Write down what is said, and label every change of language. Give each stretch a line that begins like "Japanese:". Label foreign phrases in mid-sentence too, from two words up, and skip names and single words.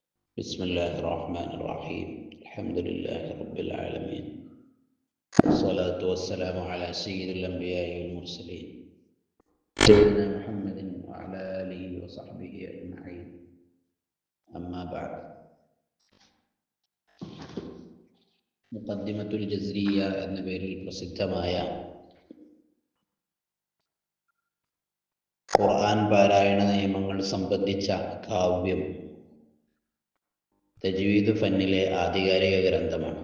Arabic: بسم الله الرحمن الرحيم الحمد لله رب العالمين والصلاة والسلام على سيد الأنبياء والمرسلين سيدنا محمد وعلى آله وصحبه أجمعين أما بعد
Malayalam: മുഖദ്ദിമത്തുൽ ജസ്രിയ എന്ന പേരിൽ പ്രസിദ്ധമായ ഖുർആൻ പാരായണ നിയമങ്ങൾ സംബന്ധിച്ച കാവ്യം തജ്വീദ് ഫന്നിലെ ആധികാരിക ഗ്രന്ഥമാണ്.